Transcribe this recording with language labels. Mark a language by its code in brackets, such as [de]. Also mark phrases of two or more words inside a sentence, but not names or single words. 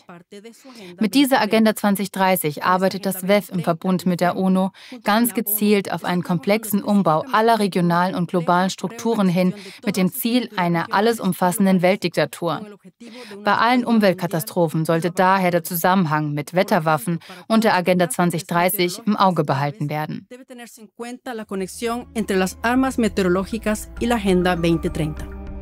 [de] Mit dieser Agenda 2030 arbeitet das WEF im Verbund mit der UNO ganz gezielt auf einen komplexen Umbau aller regionalen und globalen Strukturen hin, mit dem Ziel einer alles umfassenden Weltdiktatur. Bei allen Umweltkatastrophen sollte daher der Zusammenhang mit Wetterwaffen und der Agenda 2030 im Auge behalten werden. [es] Debe tenerse en cuenta la conexión entre las armas meteorológicas y la Agenda 2030.